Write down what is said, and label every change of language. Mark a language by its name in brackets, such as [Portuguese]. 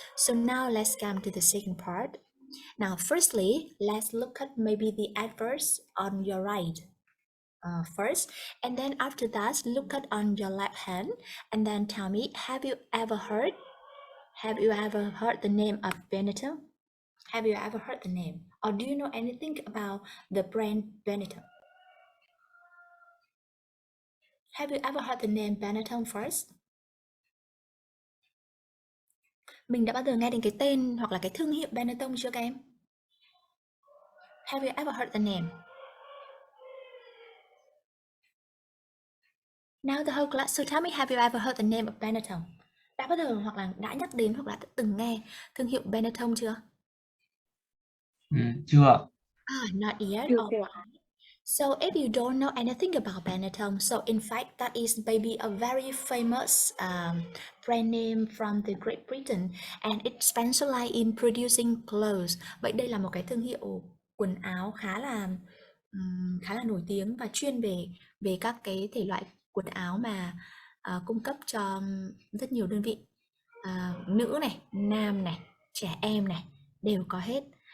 [English] So now let's come to the second part. Now, firstly, let's look at maybe the adverts on your right first, and then after that, look at on your left hand, and then tell me, have you ever heard the name of Benetton? Have you ever heard the name, or do you know anything about the brand Benetton? Have you ever heard the name Benetton first? [Vietnamese] Mình đã bao giờ nghe đến cái tên hoặc là cái thương hiệu Benetton chưa các em? [English] Have you ever heard the name? Now the whole class, so tell me, have you ever heard the name of Benetton? [Vietnamese] Đã bao giờ hoặc là đã nhắc đến hoặc là đã từng nghe thương hiệu Benetton chưa? Chưa. [English] Not yet. [Vietnamese] Chưa. [English] Alright. So if you don't know anything about Benetton, so in fact that is maybe a very famous brand name from the Great Britain, and it specializes in producing clothes. [Vietnamese] Vậy đây là một cái thương hiệu quần áo khá là nổi tiếng và chuyên về các cái thể loại quần áo mà cung cấp cho rất nhiều đơn vị, nữ này, nam này, trẻ em này đều có hết.